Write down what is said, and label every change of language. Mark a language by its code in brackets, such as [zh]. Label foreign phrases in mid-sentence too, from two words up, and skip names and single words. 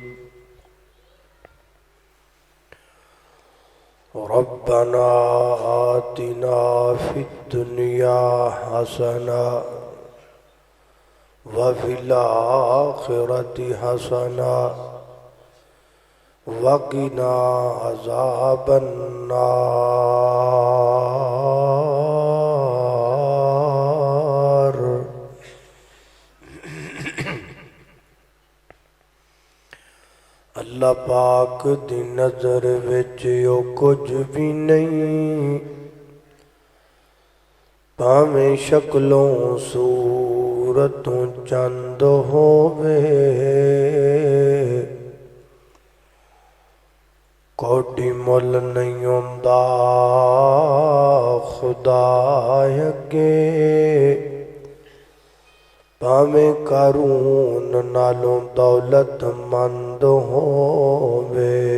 [ar] ربنا آتنا في الدنيا حسنة وفي الآخرة حسنة وقنا عذاب النار. [pa] اللہ پاک دی نظر وچ او کچھ بھی نہیں، بھاویں شکلوں صورتوں چند ہووے. کوڈی مل نہیں آندا خدا اگے، بھاویں قارون نالوں دولتمند ہووے.